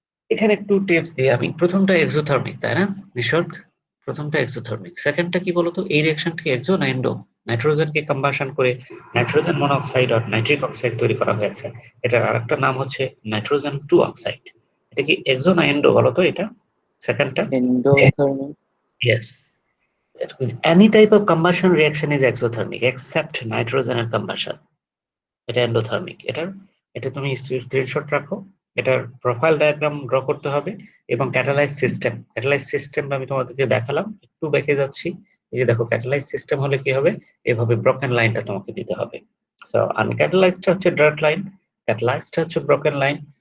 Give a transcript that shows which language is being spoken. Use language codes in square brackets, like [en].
[bn] এখানে একটু টিপস দিই আমি। প্রথমটা এক্সোথার্মিক, তাই না নিসর্গ? প্রথমটা এক্সোথার্মিক, সেকেন্ডটা কি বলতো? এই রিঅ্যাকশনটা কি এক্সো না এন্ডো? নাইট্রোজেনকে কম্বাশন করে নাইট্রোজেন মনোক্সাইড আর নাইট্রিক অক্সাইড তৈরি করা হয়েছে। এটার আরেকটা নাম হচ্ছে নাইট্রোজেন 2 অক্সাইড। এটা কি এক্সো না এন্ডো বলতো এটা সেকেন্ডটা? [en] endothermic. Yes, any type of combustion reaction is exothermic except nitrogen এর combustion, [bn] এটা এন্ডোথার্মিক। এটা তুমি স্ক্রিনশট রাখো। এটার প্রোফাইল ডায়াগ্রাম ড্র করতে হবে এবং ক্যাটালাইজ সিস্টেম আমি তোমাদেরকে দেখালাম, একটু দেখে যাচ্ছি। এই যে দেখো ক্যাটালাইজ সিস্টেম হলে কি হবে, এভাবে ব্রকেন লাইনটা তোমাকে দিতে হবে। সো আনক্যাটালাইজড হচ্ছে ডার্ট লাইন, ক্যাটালাইজড হচ্ছে ব্রকেন লাইন।